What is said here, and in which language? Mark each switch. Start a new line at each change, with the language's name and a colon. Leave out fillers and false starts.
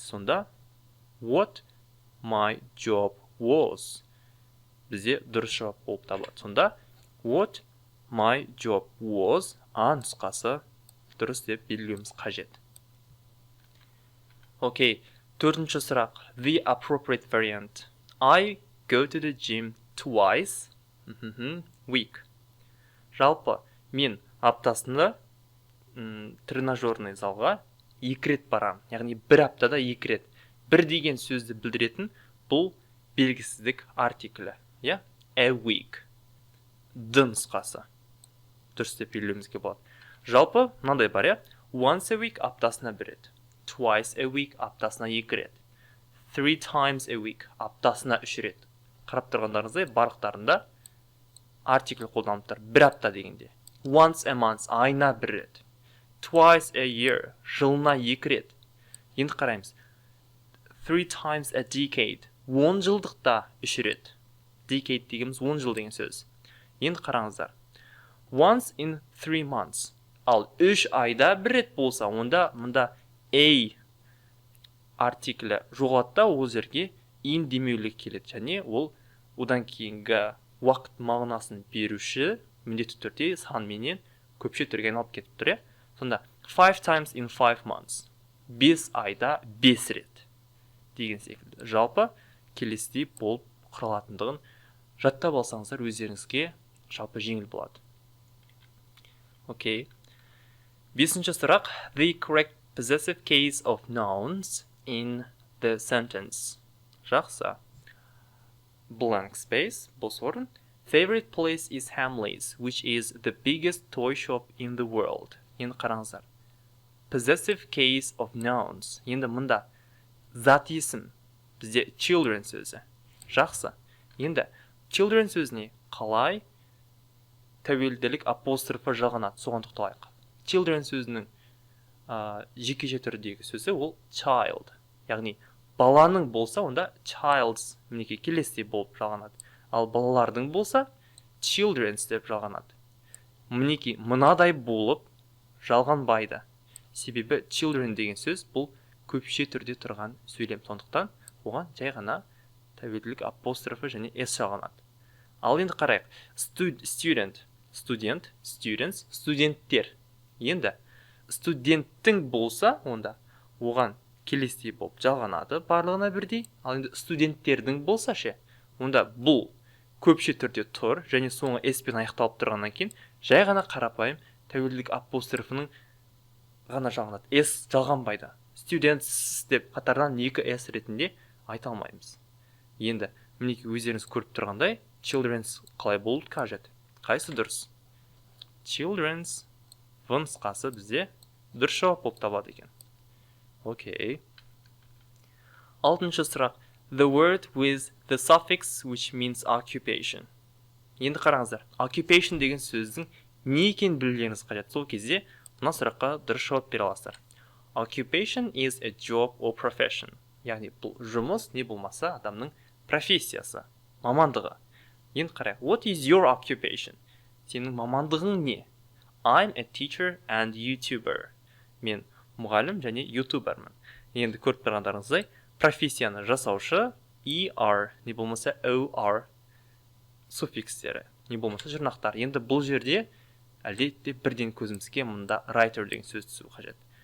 Kazakh: Сонда
English: what my job was
Kazakh: бізде дұрыс жауап болып табылады. Сонда
English: what my job was
Kazakh: А нұсқасы дұрыс деп белгілеуіміз қажет. Окей, төртінші сұрақ:
English: The appropriate variant. I go to the gym twice week.
Kazakh: Жалпы мен аптасында тренажерный залға 2 рет барам. Яғни бір аптада 2 рет. Бір деген сөзді білдіретін бұл белгісіздік артиклі.
English: A week.
Kazakh: Д нұсқасы дұрыс деп белгілеуімізге болады. Жалпы мынандай бар,
English: once a week
Kazakh: аптасына 1 рет.
English: Twice a week
Kazakh: аптасына 2 рет.
English: 3 times a week
Kazakh: аптасына 3 рет. Қарап тұрғандарыңыздай барлықтарында артикль қолданылып тұр. Бір апта дегенде.
English: Once a month
Kazakh: айына 1 рет.
English: Twice a year
Kazakh: жылына 2 рет. Енді қараймыз.
English: 3 times a decade
Kazakh: 10 жылдықта 3 рет. Decade дегеніміз 10 жыл деген сөз. Енді қараңыздар.
English: Once in 3 months.
Kazakh: Ал 3 айда 1 рет болса, онда мұнда a артиклі жоғалады да ол жерге in демеулік келеді. Және ол одан кейінгі уақыт мағынасын беруші міндетті түрде санменен көпше түрге айналып кетіп тұр. Сонда
English: 5 times in 5 months
Kazakh: 5 айда 5 рет деген секілді. Жалпы келесідей болып құралатындығын жаттап алсаңыздар өздеріңізге жалпы жеңіл болады. Окей. Бесінші сұрақ.
English: The correct Possessive case of nouns in the sentence.
Kazakh: Жақсы.
English: Blank space,
Kazakh: бос орын.
English: Favorite place is Hamleys, which is the biggest toy shop in the world.
Kazakh: Енді қараңыздар.
English: Possessive case of nouns.
Kazakh: Енді мұнда зат есім. Бізде children сөзі. Жақсы. Енді children сөзіне қалай тәуелділік апострофы жалғанады, соған тоқталайық. Children сөзінің жекеше түрдегі сөзі ол child. Яғни баланың болса, онда childs мінекей келесі болып жалғанады. Ал балалардың болса children's деп жалғанады. Мінекей мынадай болып жалғанбайды. Себебі children деген сөз бұл көпше түрде тұрған сөйлем, сондықтан оған жай ғана тәуелділік апострофы және s жалғанады. Ал енді қарайық. Student, students, студенттер. Енді студенттің болса, онда оған келесі болып жалғанады барлығына бірдей. Ал енді студенттердің болса ше, онда бұл көпше түрде тұр және соңы s пен аяқталып тұрғаннан кейін жай ғана қарапайым тәуелділік апострофының ғана жалғанады. S жалғанбайды. Students деп қатардан 2 s ретінде айта алмаймыз. Енді мінекей өздеріңіз көріп тұрғандай, children's қалай болуы қажет? Қайсы дұрыс? Children's нұсқасы бізде дұрыс жауап болып табылады екен. Окей. 6-шы сұрақ.
English: The word with the suffix which means occupation.
Kazakh: Енді қараңыздар. Occupation деген сөздің не екенін білулеріңіз қажет. Сол кезде мына сұраққа дұрыс жауап бере аласыздар.
English: Occupation is a job or profession.
Kazakh: Яғни бұл жұмыс не болмаса адамның профессиясы, мамандығы. Енді қарайық.
English: What is your occupation?
Kazakh: Сенің мамандығың не?
English: I'm a teacher and YouTuber.
Kazakh: Мен мұғалім және ютубермін. Енді көріп тұрғандарыңыздай, профессияны жасаушы ER, не болмаса OR суффикстері, не болмаса жұрнақтар. Енді бұл жерде әлбетте бірден көзімізге мұнда writer деген сөз түсу қажет.